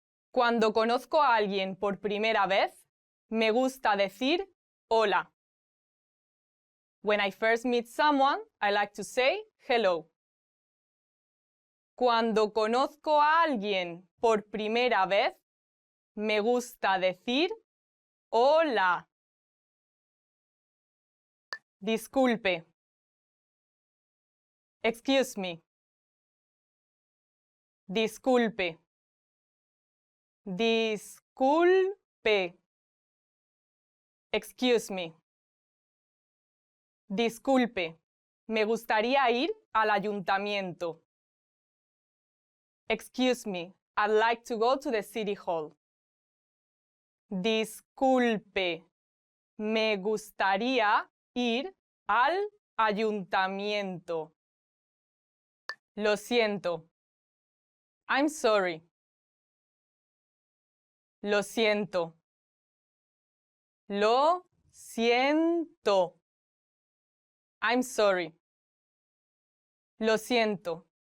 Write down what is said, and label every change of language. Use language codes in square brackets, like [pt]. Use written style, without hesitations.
[es] Cuando conozco a alguien por primera vez, me gusta decir hola. [en] When I first meet someone, I like to say hello. [es] Cuando conozco a alguien por primera vez, me gusta decir hola. Disculpe. [en] Excuse me. [es] Disculpe. Disculpe. [en] Excuse me. [es] Disculpe. Me gustaría ir al ayuntamiento. [en] Excuse me. I'd like to go to the city hall. [es] Disculpe. Me gustaría ir al ayuntamiento. Lo siento. [en] I'm sorry. [es] Lo siento. Lo siento. [en] I'm sorry. [es] Lo siento.